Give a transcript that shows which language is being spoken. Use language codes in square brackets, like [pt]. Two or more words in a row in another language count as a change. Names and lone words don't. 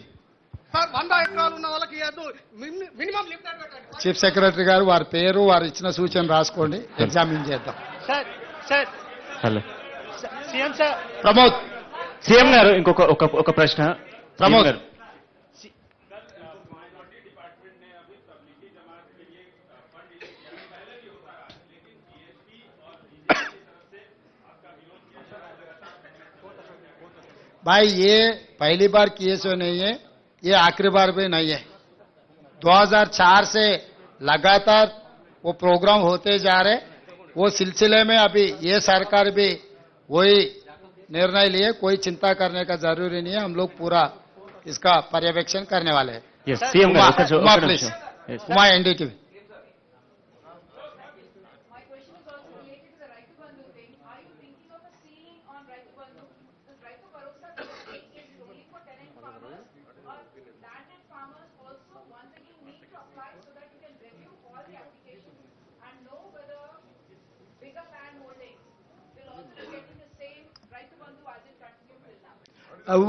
[te] సార్ 100 ఎకరాలు ఉన్న వాళ్ళకి [en] minimum limit [te] పెట్టండి. [en] chief secretary [te] గారు వారి పేరు వారు ఇచ్చిన సూచన రాసుకోండి, ఎగ్జామిన్ చేద్దాం. సార్ హలో సీఎం సార్ ప్రమోద్. సీఎం గారు ఇంకొక ప్రశ్న. ప్రమోద్ గారు [hi] भाई ये पहली बार केस नहीं है, ये आखिरी बार भी नहीं है. 2004 से लगातार वो प्रोग्राम होते जा रहे. वो सिलसिले में अभी ये सरकार भी वही निर्णय लिए. कोई चिंता करने का जरूरी नहीं है. हम लोग पूरा इसका पर्यवेक्षण करने वाले हैं. [te] సీఎం उमा గారు [en] Please. Uma NDTV. My question is also related to the Raitu Bandhu thing. Are you thinking of a ceiling on Raitu Bandhu? This Raitu Bharosa is only for tenant farmers, or landed farmers also once again need to apply so that you can review all the applications and know whether bigger land holdings will also be getting the same Raitu Bandhu as it continued till now?